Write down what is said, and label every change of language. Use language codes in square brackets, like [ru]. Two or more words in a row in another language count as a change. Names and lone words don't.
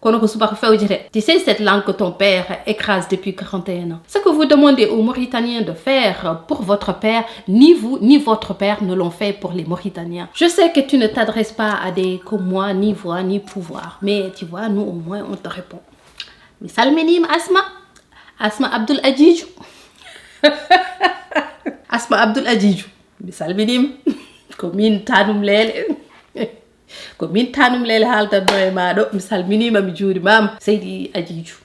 [fr] Tu sais cette langue que ton père écrase depuis 41 ans. Ce que vous demandez aux Mauritaniens de faire pour votre père, ni vous ni votre père ne l'ont fait pour les Mauritaniens. Je sais que tu ne t'adresses pas à des comme moi, ni voix, ni pouvoir. Mais tu vois, nous au moins on te répond. [ff] Misal minim Asma Abdul Adjidju. Asma Abdul Adjidju. Misal minim. Komin tanum lele. Ko min tanum lele halta do e maɗo mi salminima mi juurimama Seydi Adjidju.